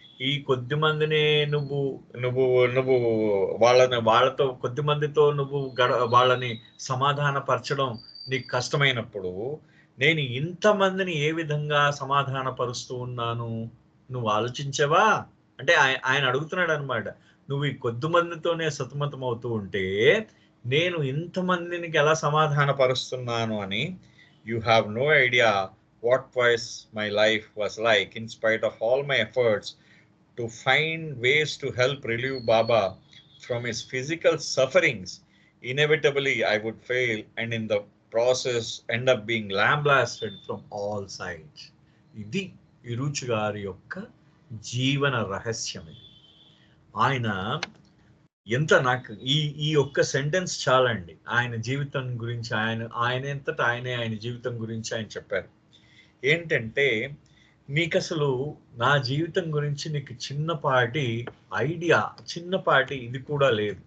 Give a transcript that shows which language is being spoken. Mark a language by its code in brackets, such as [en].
[te] ఈ కొద్ది మందినే నువ్వు నువ్వు నువ్వు వాళ్ళతో కొద్ది మందితో నువ్వు వాళ్ళని సమాధానపరచడం నీకు కష్టమైనప్పుడు, నేను ఇంతమందిని ఏ విధంగా సమాధానపరుస్తూ ఉన్నాను నువ్వు ఆలోచించావా? అంటే ఆయన అడుగుతున్నాడు అనమాట. నువ్వు ఈ కొద్ది మందితోనే సతమతం అవుతూ ఉంటే నేను ఇంతమందిని ఎలా సమాధానపరుస్తున్నాను అని. [en] You have no idea what was my life was like in spite of all my efforts to find ways to help relieve Baba from his physical sufferings. Inevitably, I would fail and in the process end up being lambasted from all sides. [te] ఇది ఇరుచు గారి యొక్క జీవన రహస్యం. ఆయన ఎంత నాకు ఈ ఒక్క సెంటెన్స్ చాలండి ఆయన జీవితం గురించి. ఆయన జీవితం గురించి ఆయన చెప్పారు. ఏంటంటే, నీకు అసలు నా జీవితం గురించి నీకు చిన్నపాటి ఐడియా, చిన్నపాటి ఇది కూడా లేదు.